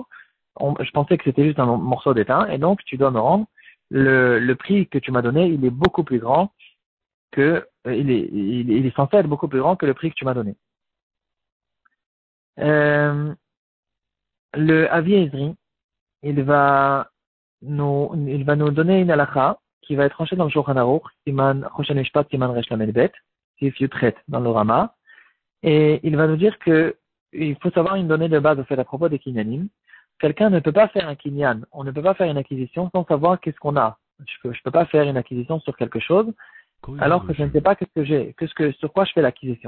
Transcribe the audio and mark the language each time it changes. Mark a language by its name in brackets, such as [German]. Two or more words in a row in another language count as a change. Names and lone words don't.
[French] Je pensais que c'était juste un morceau d'étain, et donc, tu dois me rendre le prix que tu m'as donné, il est beaucoup plus grand il est censé être beaucoup plus grand que le prix que tu m'as donné. Le Avi Ezri, il va nous donner une halakha qui va être tranchée dans le Shulchan Aruch, Siman Choshen Mishpat, Siman [Hebrew] ריש למד בית סעיף יוטרט [French] dans le Rama, et il va nous dire que il faut savoir une donnée de base au fait à propos des kinyanim. Quelqu'un ne peut pas faire un kinyan, on ne peut pas faire une acquisition sans savoir qu'est-ce qu'on a. Je peux pas faire une acquisition sur quelque chose alors que je ne sais pas sur quoi je fais l'acquisition.